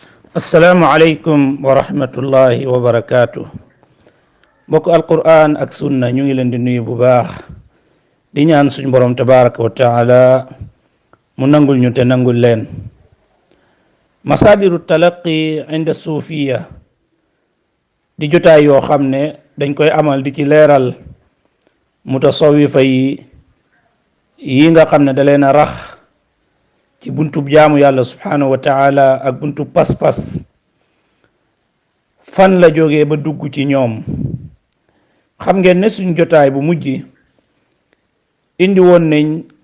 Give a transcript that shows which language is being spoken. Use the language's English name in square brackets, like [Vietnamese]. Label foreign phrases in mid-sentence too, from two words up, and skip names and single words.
[Arabic] السلام عليكم ورحمة الله وبركاته [Wolof] بوك القرآن ak sunna ñu ngi leen di nuyu bu baax di ñaan suñu borom [Arabic] تبارك وتعالى [Wolof] mu nangul ñu te nangul leen [Arabic] مصادر التلقي عند الصوفية [Wolof] di jotaay yoo xam ne dañ koy amal di ci leeral mutasawifa yi nga xam ne da leen a rax ci buntub jaamu yàlla [Arabic] سبحانه وتعالى [Wolof] ak buntub pas-pas fan la jógee ba dugg ci ñoom xam ngeen ne suñ jotaay bu mujj indi woon nañ